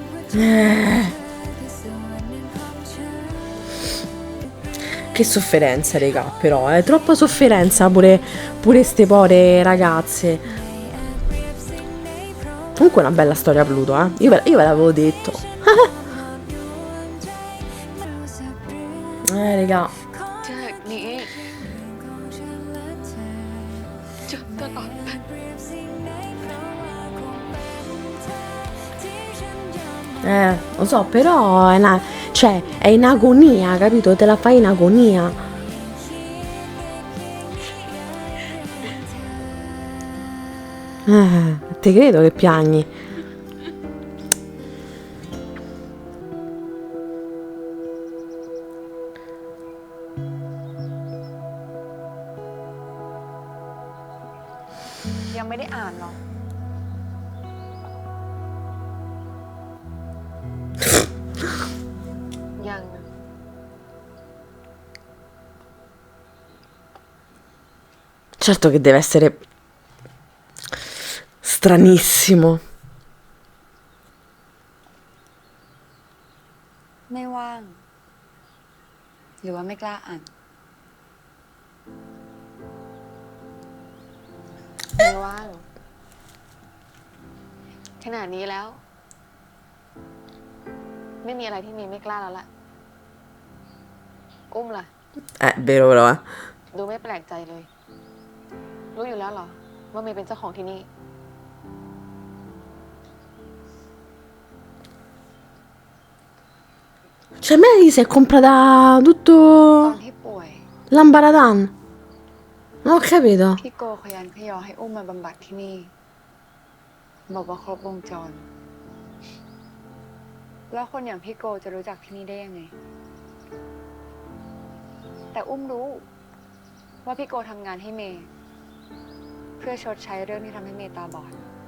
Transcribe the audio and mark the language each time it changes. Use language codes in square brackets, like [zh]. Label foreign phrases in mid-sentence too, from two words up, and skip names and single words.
[it] Che sofferenza, raga, però, troppa sofferenza pure ste povere ragazze. Comunque una bella storia Pluto, io ve l'avevo detto. Raga. [th] จากนี้จนตลอดไป [it] Lo so, però cioè, è in agonia, capito? Te la fai in agonia. Te credo che piagni. [th] ยังไม่ได้อ่านหรอก ยังนะ [it] Certo che deve essere stranissimo. [th] ไม่ว่าง หรือว่าไม่กล้าอ่าน ไม่ว่างขนาดนี้แล้ว ไม่มีอะไรที่เมย์ไม่กล้าแล้วล่ะ อุ้มล่ะ [it] Vero però, [th] ดูไม่แปลกใจเลย รู้อยู่แล้วเหรอ ว่าเมย์เป็นเจ้าของที่นี่ [it] Cioè, Mary si è comprata [th] ต [it] tutto [th] อนที่ป่วย [it] l'ambaradan. Non ho capito. [th] พี่โกขยันขยอให้อุ้มมาบำบัดที่นี่ บอกว่าครบวงจร แล้วคนอย่างพี่โกจะรู้จักที่นี่ได้ยังไง แต่อุ้มรู้ ว่าพี่โกทำงานให้เมย์เพื่อชดใช้เรื่องที่ทำให้เมย์ตาบอด